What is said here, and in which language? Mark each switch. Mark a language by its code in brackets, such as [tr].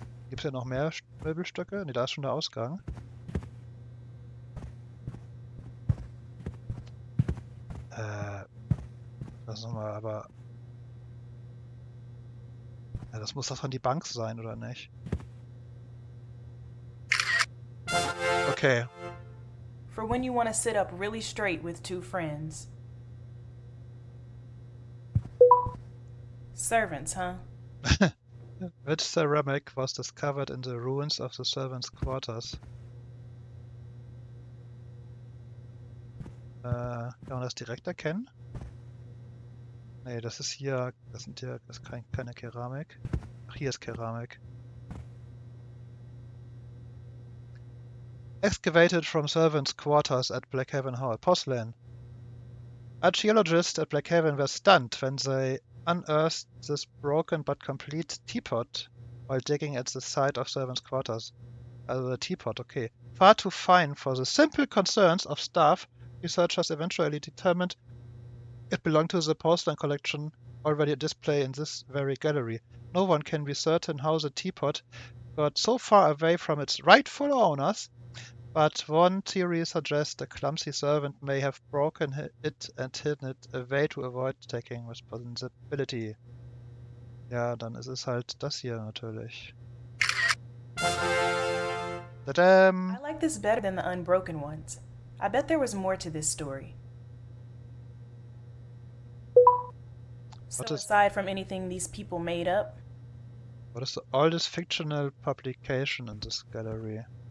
[de] Gibt es ja noch mehr Möbelstücke? Ne, da ist schon der Ausgang. Das nochmal, aber... Ja, das muss doch von die Bank sein, oder nicht? Okay. [en] For when you want to sit up really straight with two friends. Servants, huh? Which ceramic was discovered in the ruins of the servants' quarters? [de] Kann man das direkt erkennen? Nee, das ist hier, das ist keine Keramik. Ach, hier ist Keramik. [en] Excavated from servants' quarters at Blackhaven Hall. Porcelain. Archaeologists at Blackhaven were stunned when they unearthed this broken but complete teapot while digging at the site of servants' quarters. Also the teapot, okay. Far too fine for the simple concerns of staff, researchers eventually determined it belonged to the porcelain collection already at display in this very gallery. No one can be certain how the teapot got so far away from its rightful owners, but one theory suggests a clumsy servant may have broken it and hidden it away to avoid taking responsibility. [de] Ja, dann ist es halt das hier natürlich. [en] I like this better than the unbroken ones. I bet there was more to this story. So aside from anything these people made up, what is the oldest fictional publication in this gallery?